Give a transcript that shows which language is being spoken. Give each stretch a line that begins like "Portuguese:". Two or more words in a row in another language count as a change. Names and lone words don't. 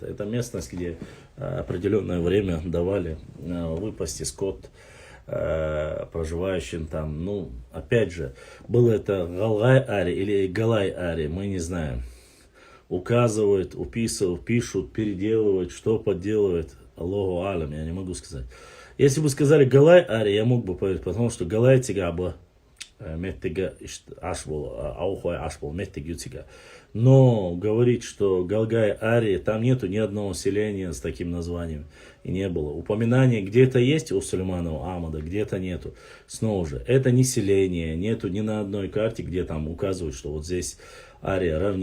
Russian: Это местность, где определенное время давали выпасти скот проживающим там. Ну, опять же, было это Галгай-Арий или Галай-Арий, мы не знаем. Указывают, уписывают, пишут, переделывают, что подделывают.
Arabic: الله أعلم,
Russian: я не могу сказать. Если бы сказали Галай-Арий, я мог бы поверить, потому что Галай
Ingush: тигаба меттига ашбол, аухой ашбол, меттиг ютига.
Russian: Но говорить, что Галгай-Арий, там нету ни одного селения с таким названием. И не было. Упоминание где-то есть у Сулейманова Ахмада, где-то нету. Снова же, это не селение, нету ни на одной карте, где там указывают, что вот здесь Ария, равнина.